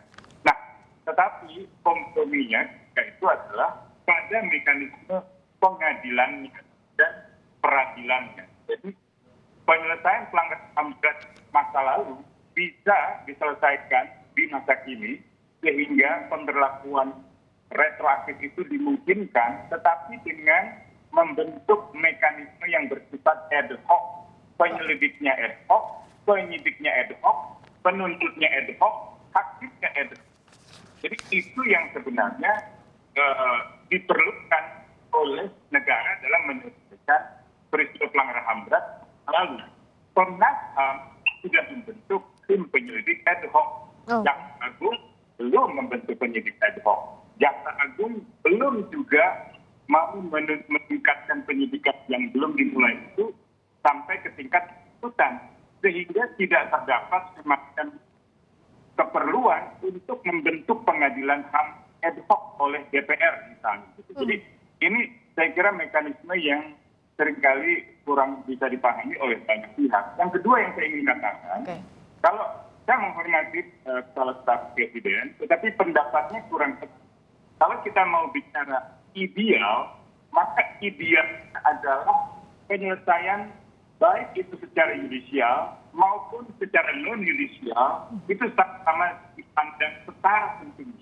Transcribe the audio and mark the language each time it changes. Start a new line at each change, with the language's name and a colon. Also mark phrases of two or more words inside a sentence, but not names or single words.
Indonesian: Nah, tetapi komprominya itu adalah pada mekanisme pengadilannya dan peradilannya. Jadi penyelesaian pelanggaran HAM berat masa lalu bisa diselesaikan di masa kini sehingga pemberlakuan retroaktif itu dimungkinkan, tetapi dengan membentuk mekanisme yang bersifat
Latin: ad hoc,
Indonesian: penyelidiknya
Latin: ad hoc,
Indonesian: penyidiknya
Latin: ad hoc,
Indonesian: penuntutnya
Latin: ad hoc,
Indonesian: hakimnya
Latin: ad hoc.
Indonesian: Jadi itu yang sebenarnya diperlukan oleh negara dalam menyelesaikan peristiwa pelanggaran HAM berat lalu. Komnas HAM sudah membentuk tim penyelidik
Latin: ad hoc.
Indonesian: Jaksa Agung belum membentuk penyidik
Latin: ad hoc.
Indonesian: Jaksa Agung belum juga mau meningkatkan penyidikan yang belum dimulai itu sampai ke tingkat tuntutan, sehingga tidak terdapat semacam keperluan untuk membentuk pengadilan HAM
Latin: ad hoc
Indonesian: oleh DPR misalnya. Jadi ini saya kira mekanisme yang seringkali kurang bisa dipahami oleh banyak pihak. Yang kedua yang saya ingin katakan, kalau saya menghormati kepala staf presiden, tetapi pendapatnya kurang Kalau kita mau bicara ideal, maka ideal adalah penyelesaian baik itu secara yudisial maupun secara non yudisial itu sama dipandang setara tentunya.